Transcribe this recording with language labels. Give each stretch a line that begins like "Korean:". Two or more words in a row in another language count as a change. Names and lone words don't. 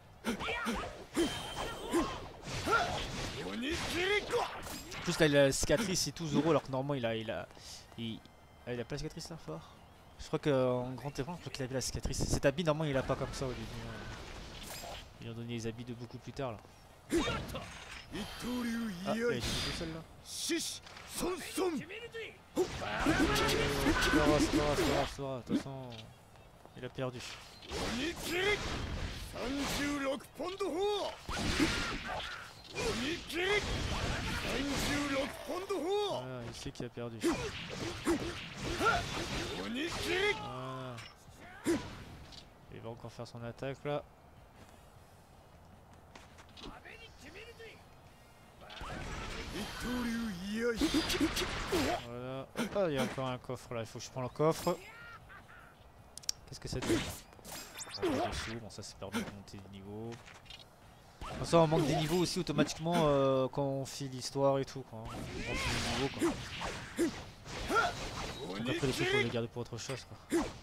French: En plus là il a la cicatrice et tout Zoro alors que normalement il a pas la cicatrice là fort. Je crois qu'en grand écran je crois qu'il avait la cicatrice. Cet habit normalement il a pas comme ça au début. Ils ont donné les habits de beaucoup plus tard là. Ah il est tout seul là.
Japanese: ソンソン
French: C'est pas grave, c'est pas grave, c'est pas grave, c'est pas grave. De toute façon, il a perdu.
Japanese: 鬼切り36ポンド砲鬼切り36ポンド砲
French: Voilà, il sait qu'il a perdu.
Japanese: 鬼切り
French: Voilà. Il va encore faire son attaque là.
Japanese: 一刀流いやい
French: Voilà. Ah, il y a encore un coffre là, il faut que je prenne le coffre. Qu'est-ce que ça dit? Dessous. Bon, ça c'est permis de monter des niveaux. Bon, ça on manque des niveaux aussi automatiquement quand on fait l'histoire et tout. Quoi. On fait les niveaux quoi. Donc après les trucs faut les garder pour autre chose quoi.